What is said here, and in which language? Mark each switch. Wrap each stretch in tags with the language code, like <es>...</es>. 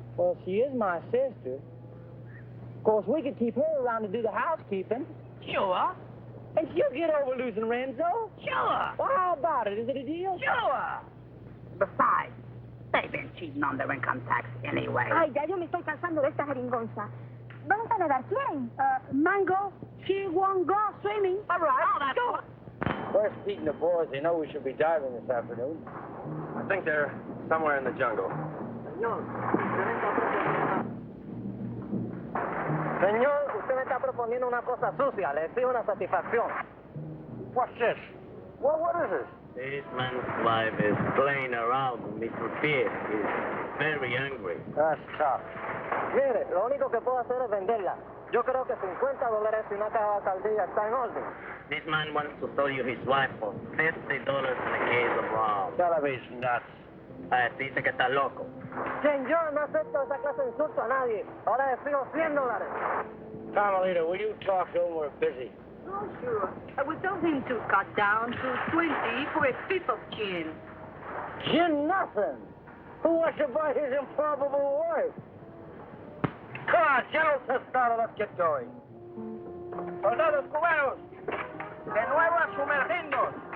<en>Well, she is my sister. Of course, we could keep her around to do the housekeeping. Sure. And she'll get over losing Renzo. Sure. Well, how about it? Is it a deal? Sure. Besides, they've been cheating on their income tax anyway.</en> <es>Ay, ya yo me estoy cansando de esta jeringonza. ¿Vamos a nadar? ¿Quién?</es> <en>Mango, she won't go swimming. All right. Oh, that's Go. Where's Pete and the boys? They know we should be diving this afternoon. I think they're somewhere in the jungle.</en> <es>Señor, usted me está proponiendo una cosa sucia. Le exijo una satisfacción.</es> <en>What's this? What is this? This man's wife is playing around with Mr. Pete. He's very angry. That's tough.</en> <es>Mire, lo único que puedo hacer es venderla. Yo creo que $50 y una caja de sardilla está en orden.</es> <en>This man wants to sell you his wife for $50 and a case of rum. Television nuts.</en> <es>Dice que está loco. Señor, no acepto esa clase de insulto a nadie. Ahora le fijo $100.</es> <en>Carmelita, will you talk to him? We're busy. Oh, sure. I would tell him to cut down to 20 for a fifth of gin. Gin nothing. Who wants to buy his improbable wife? Come on, General Tostado, let's get going.</en> <es>Soldados cubanos, de nuevo a sumergirnos.</es>